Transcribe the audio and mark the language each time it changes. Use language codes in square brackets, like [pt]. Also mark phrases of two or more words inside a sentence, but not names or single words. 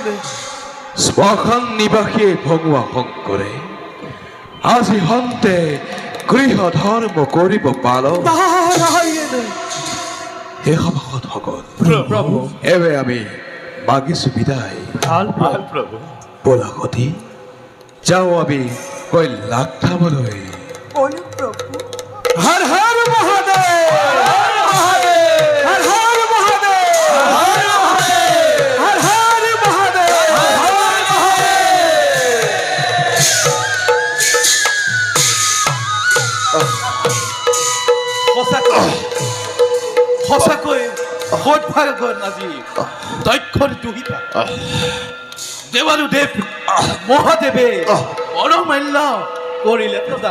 [as] শ্মশান নিবাসীয়ে ভগৱা শংকৰে আজি হন্তে গৃহ ধৰ্ম কৰিব পালন নারায়ণ হে সভাসদসকল এবে আমি মাগিছো বিদায় বলা সতী যাওঁ আমি কৈলাশ ধামলৈ বলো প্ৰভু হর হর মহাদেব হর হর মহাদেব হর হর মহাদেব সঁচাকৈ সদভাগৰ আজি দক্ষৰ দুহিতা দেৱানুদেৱ মহাদেৱে পৰমাল্য কৰিলে প্ৰদান